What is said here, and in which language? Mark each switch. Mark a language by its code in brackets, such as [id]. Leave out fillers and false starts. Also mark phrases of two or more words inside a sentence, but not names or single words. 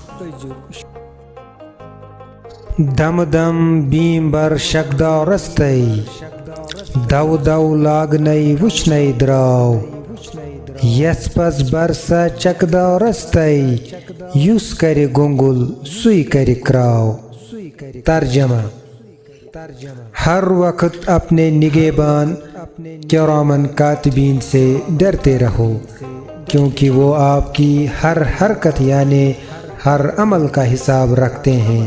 [ks] दम दम बीम बर शकदाव रस्तई, दव दव लागनई वुचनई द्राव। यस पस बरसा चकदाव रस्तई, युस करे गोंगुल सुई करे क्राव। [hi] तर्जमा: हर वक्त अपने निगेबान किरामन कातिबीन से डरते रहो, क्योंकि वो आपकी हर हरकत यानी हर अमल का हिसाब रखते हैं।